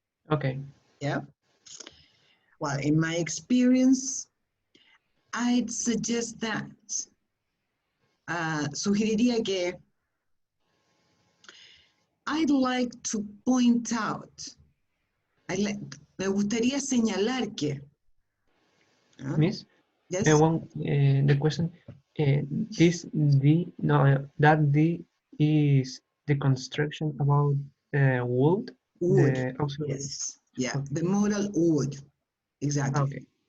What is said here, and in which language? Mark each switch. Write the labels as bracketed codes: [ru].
[en] Okay. Yeah. Well, in my experience, I'd suggest that. [es] Sugeriría que [en] I'd like to point out. [es] Me gustaría señalar que. [en] Miss, Yes. the question, this D, no, that D is the construction about wood, Would. the auxiliary. Yes. Yeah. Okay. The modal would. Exactly. Okay.